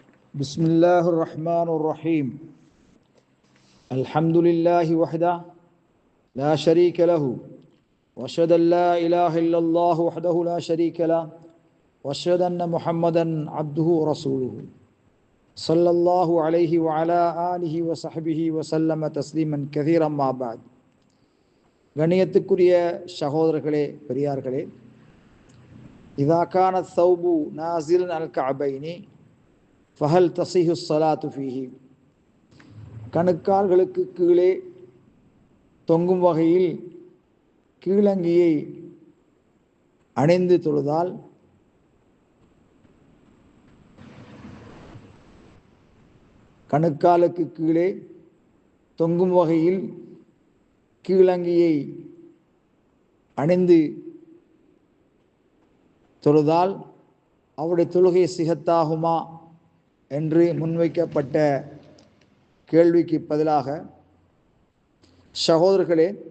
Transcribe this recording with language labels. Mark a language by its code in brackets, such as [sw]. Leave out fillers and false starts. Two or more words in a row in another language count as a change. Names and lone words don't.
[ar] بسم الله الرحمن الرحيم الحمد لله وحده لا شريك له واشهد ان لا اله الا الله وحده لا شريك له واشهد ان محمدا عبده ورسوله صلى الله عليه وعلى اله وصحبه وسلم تسليما كثيرا ما بعد. [ta] கண்ணியத்துக்குரிய சகோதரர்களே, பெரியார்களே, [ar] إذا كان ثوبه نازلا على الكعبين فهل تصح الصلاة فيه. [ta] கணுக்கால்களுக்கு கீழே தொங்கும் வகையில் கீழங்கியை அணிந்து தொழுதால் கணுக்காலுக்கு கீழே தொங்கும் வகையில் கீழங்கியை அணிந்து தொழுதால் அவருடைய தொழுகை சிஹத்தாகுமா என்று முன்வைக்கப்பட்ட கேள்விக்கு பதிலாக, சகோதரர்களே,